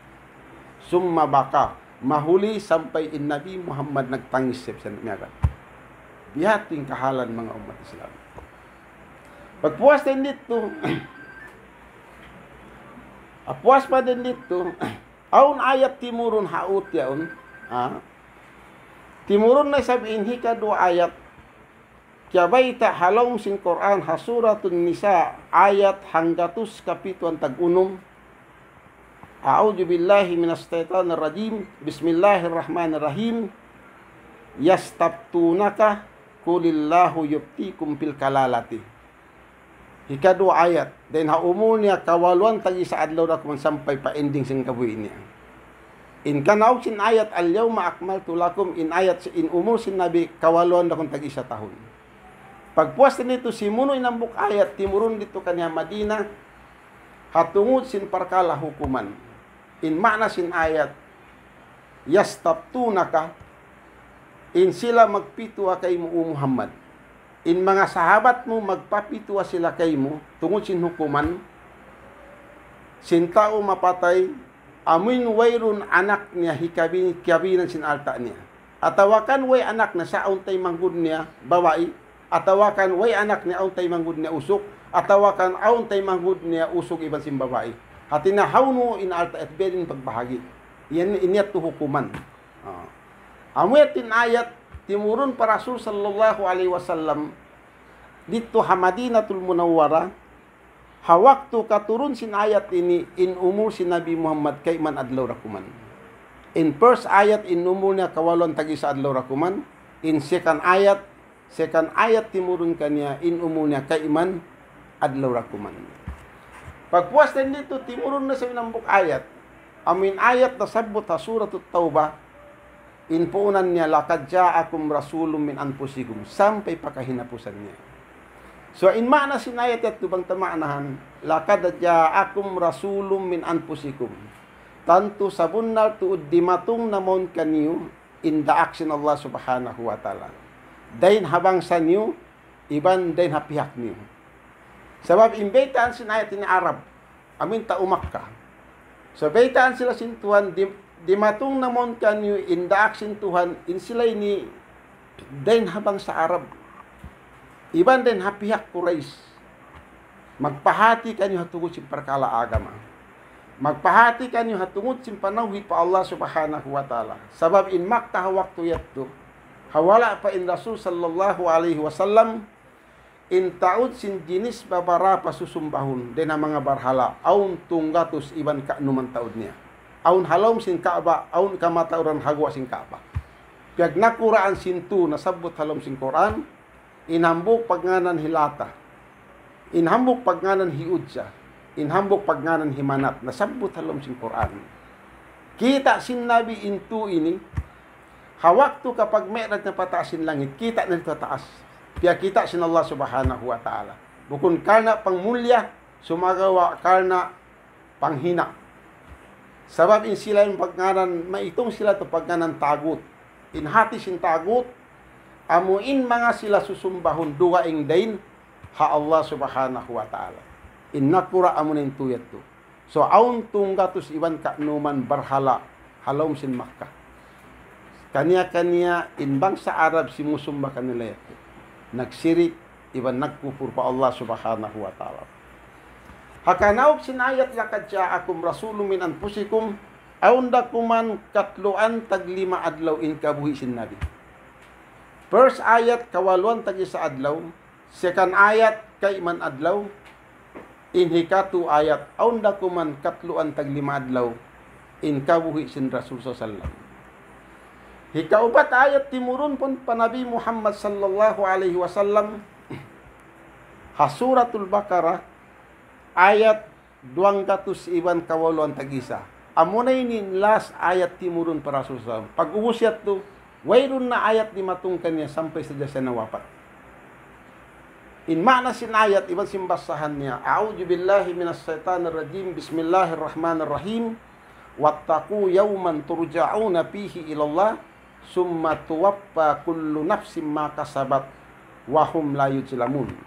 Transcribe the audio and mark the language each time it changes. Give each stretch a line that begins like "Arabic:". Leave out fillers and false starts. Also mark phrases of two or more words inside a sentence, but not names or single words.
Tausug: Summa baka, mahuli sampai in Nabi Muhammad nagtangis sa miyagan. Bihat yung kahalan mga umat Islam. Pagpuas din dito, apuas pa din dito, aun ayat timurun haut yaun, timurun na sabihin hika dua ayat, kaya baita halong sin Quran hasuratun nisa ayat hanggatus kapituan tag-unum,
Arabic: أعوذ بالله من الشيطان الرجيم، بسم الله الرحمن الرحيم، يستفتونك قل الله يفتيكم في الكلالة.
Tausug: Ikadua ayat. Dan haumul niya kawaluan tagi sa adlaw na kuman sampay pa ending sing kabuhi niya. In kanaw sin ayat
Arabic: اليوم أكملت لكم,
Tausug: in ayat in umul sin nabi kawaluan na kung tagi sa tahon. Pagpuas nito si munoy nambuk ayat timurun dito kanya Madina hatungod sin parkala hukuman. In makna sin ayat yastabtunaka, in sila magpitwa kay mo Muhammad. In mga sahabat mo magpapitwa sila kay mo tungod sin hukuman. Sin tao mapatay amin wayrun anak niya hikabinan sin alta niya. Atawakan way anak na sa untay manggud niya babae. Atawakan way anak niya untay manggud niya usok. Atawakan untay manggud niya usok iban sin babae. Hatina hawno in alta at bedin pagbahagi. Yan inyat to hukuman. Amuyatin ayat timurun para Rasul
Arabic: صلى الله عليه وسلم
Tausug: dito Madinatul Munawwara, hawaktu katurun sin ayat ini in umur si Nabi Muhammad kay man adlaw rakuman. In first ayat in umur niya kawalon tagi sa adlaw rakuman. In second ayat timurun kaniya in umur niya kay man adlaw rakuman. Pagpuas din dito timurun na sa minambuk ayat. Amin ayat na sabot ha suratut Taubah. Inpuunan niya,
Arabic: لقد جاءكم رسول من أنفسكم,
Tausug: sampai pakahinapusan niya. So, in makna sinayat at tubang tamaanahan,
Arabic: لقد جاءكم رسول من أنفسكم.
Tausug: Tanto sabunnal tuud dimatong namon kaniyo
English: in the action
Tausug: Allah
Arabic: سبحانه وتعالى.
Tausug: Dain habang sa niyo, iban dain hapihak niyo. Sabab, imbaitaan sinayat ni Arab, amin taumak ka. So, baitaan sila sintuhan, dimatong namon kanyo
English: in the action
Tausug: Tuhan, in sila'y ni din habang sa Arab. Iban din hapihak Quraish. Magpahati kanyo hatungod sin parkala agama. Magpahati kanyo hatungod sin panawhi pa Allah
Arabic: سبحانه وتعالى.
Tausug: Sabab in Makkah waktu yatto, hawala pa in Rasul
Arabic: صلى الله عليه وسلم,
Tausug: in taud sin jinis babara pasusumbahon din ang mga barhala, aun tunggatus iban ka numan taud niya. Aun halom sin Kaaba, aun kamatauran hagwa sin Kaaba. Piag nakuraan sintu nasabot halom sin Quran, inhambok pagnganan hilata. Inhambok pagnganan hiudsa. Inhambok pagnganan himanat. Nasabot halom sin Quran. Kita sin Nabi intu ini, hawaktu kapag merat na pataasin langit, kita na ito taas. Piag kita sin Allah
Arabic: سبحانه وتعالى.
Tausug: Bukun karna pangmulya, sumagawa karna panghina. Sabab in sila yung pagnganan, maitong sila to pagnganan tagut. In hati sin tagut, amuin mga sila susumbahon duwaing dain, ha Allah
Arabic: سبحانه وتعالى.
Tausug: In nakura amunin tuyat to. So, aun tunggatus iban ka'numan barhala, halom sin Makkah. Kanya-kanya, in bangsa Arab, si musumba kanila yato. Nagsirik, iban nagkufur pa Allah
Arabic: سبحانه وتعالى.
Tausug: Hakanaw sinayat
Arabic: لقد جاءكم رسول من أنفسكم,
Tausug: aunda kuman katluan taglima adlaw in kabuhi sin Nabi. First ayat kawaluan tagi sa adlaw, second ayat kay man adlaw, in hikatu ayat aunda kuman katluan taglima adlaw in kabuhi sin Rasul sallallahu. Hikaupat ayat timurun pun panabi Muhammad
Arabic: صلى الله عليه وسلم
Tausug: hasuratul Baqarah ayat 200 iban kawaluan tagisa. Amunay ni last ayat timurun para Rasul. Pag ubusyat to, wayron na ayat di matungkan niya sampai sa jasa nawapat. In makna sin ayat, iban simbasahan niya,
Arabic: أعوذ بالله من الشيطان الرجيم، بسم الله الرحمن الرحيم, واتقوا يوما ترجعون فيه إلى الله ثم توفى كل نفس ما كسبت وهم لا يظلمون.